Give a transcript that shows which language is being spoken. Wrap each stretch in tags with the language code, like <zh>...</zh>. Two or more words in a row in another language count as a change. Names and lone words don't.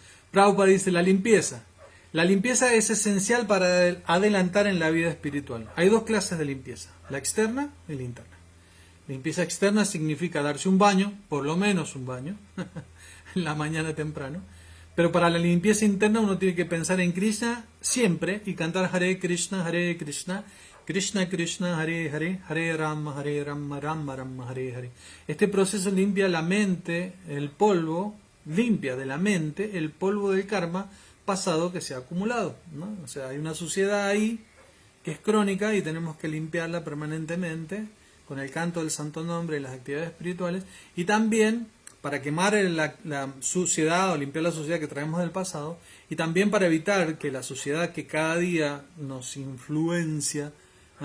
<es>Prabhupada dice la limpieza. La limpieza es esencial para adelantar en la vida espiritual. Hay dos clases de limpieza, la externa y la interna. Limpieza externa significa darse un baño, por lo menos un baño, en la mañana temprano. Pero para la limpieza interna uno tiene que pensar en Krishna siempre y cantar Hare Krishna, Krishna Krishna, Hare Hare, Hare Rama, Rama Rama, Hare Hare. Este proceso limpia la mente, el polvo, limpia de la mente el polvo del karma pasado que se ha acumulado, ¿no? O sea, hay una suciedad ahí que es crónica y tenemos que limpiarla permanentemente con el canto del santo nombre y las actividades espirituales, y también para quemar la suciedad o limpiar la suciedad que traemos del pasado, y también para evitar que la suciedad que cada día nos influencia, ¿no?</es>